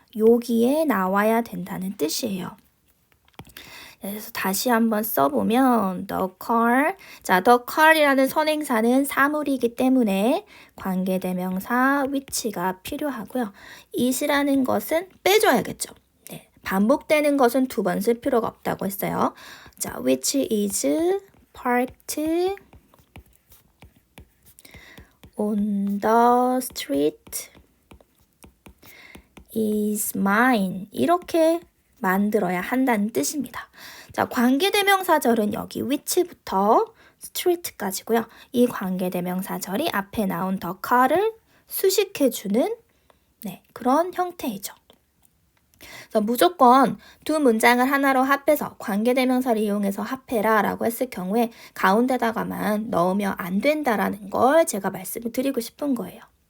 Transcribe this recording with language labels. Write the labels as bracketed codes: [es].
[ko] 여기에 나와야 된다는 뜻이에요. 그래서 다시 한번 써보면 the car, 자, the car이라는 선행사는 사물이기 때문에 관계대명사 which가 필요하고요. it이라는 것은 빼줘야겠죠. 반복되는 것은 두 번 쓸 필요가 없다고 했어요. [en] 자, which is parked on the street is mine. [ko] 이렇게 만들어야 한다는 뜻입니다. 자, 관계대명사절은 여기 which부터 street까지고요. 이 관계대명사절이 앞에 나온 the car를 수식해주는 그런 형태이죠. 그래서 무조건 두 문장을 하나로 합해서 관계대명사를 이용해서 합해라 라고 했을 경우에 가운데다가만 넣으면 안 된다라는 걸 제가 말씀을 드리고 싶은 거예요.